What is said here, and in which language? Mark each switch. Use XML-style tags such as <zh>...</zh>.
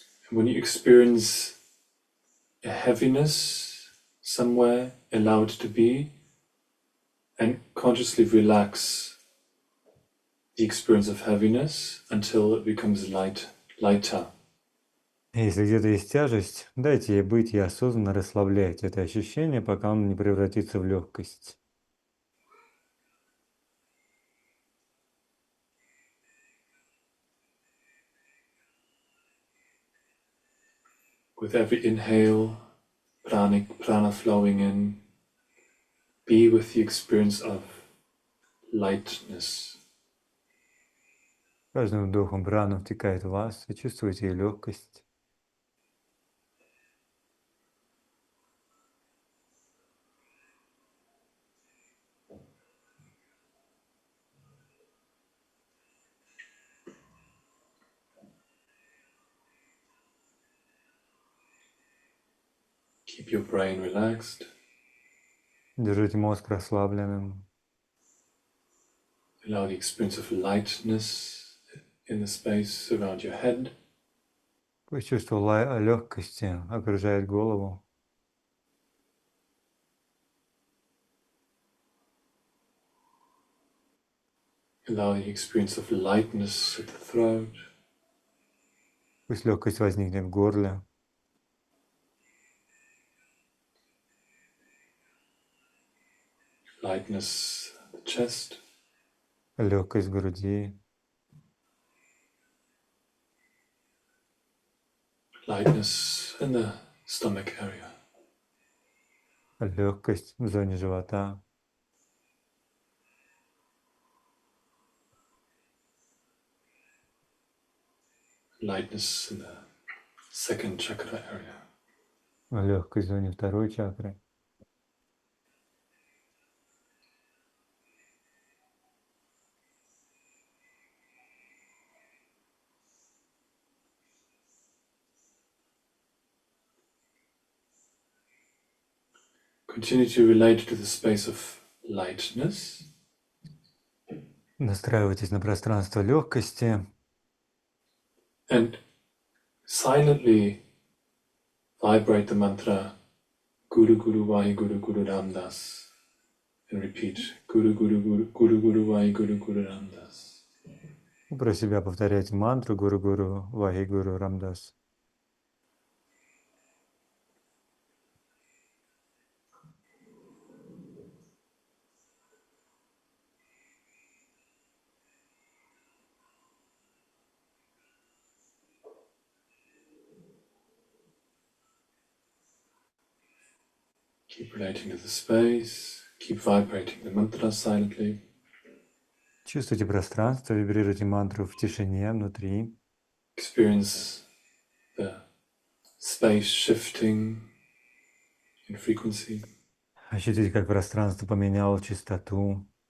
<en>And when you experience a heaviness somewhere, allow it to be, and consciously relax the experience of heaviness until it becomes lighter.</en> <ru>Если где-то есть тяжесть, дайте ей быть и осознанно расслабляйте это ощущение, пока оно не превратится в легкость.</ru> <en>With every inhale, prana flowing in, be with the experience of lightness.</en> <ru>Каждым вдохом прана втекает в вас, и чувствуете ее легкость.</ru> <en>Keep your brain relaxed.</en> <ru>Держите мозг расслабленным.</ru> <en>Allow the experience of lightness in the space around your head.</en> <ru>Пусть чувство легкости окружает голову.</ru> <en>Allow the experience of lightness at the throat.</en> <ru>Пусть легкость возникнет в горле.</ru> <en>Lightness at the chest.</en> <ru>Легкость в груди.</ru> <en>Lightness in the stomach area.</en> <ru>Легкость в зоне живота.</ru> <en>Lightness in the second chakra area.</en> <ru>Легкость в зоне второй чакры.</ru> <en>continue to relate to the space of lightness.</en> <ru>Настраивайтесь на пространство легкости.</ru> <en>And silently vibrate the mantra Guru Guru Vai Guru Guru Ramdas. And repeat Guru Guru Guru Guru Guru Vai Guru Guru Ramdas.</en> <ru>Про себя повторяйте мантру Гуру-Гуру, Вахи-Гуру, Рамдас.</ru> <en>Keep relating to the space. Keep vibrating the mantra silently.</en> <ru>Чувствуйте пространство, вибрируйте мантру в тишине, внутри.</ru> <en>Experience the space shifting in frequency.</en> <ru>Ощутите, как пространство поменяло частоту.</ru>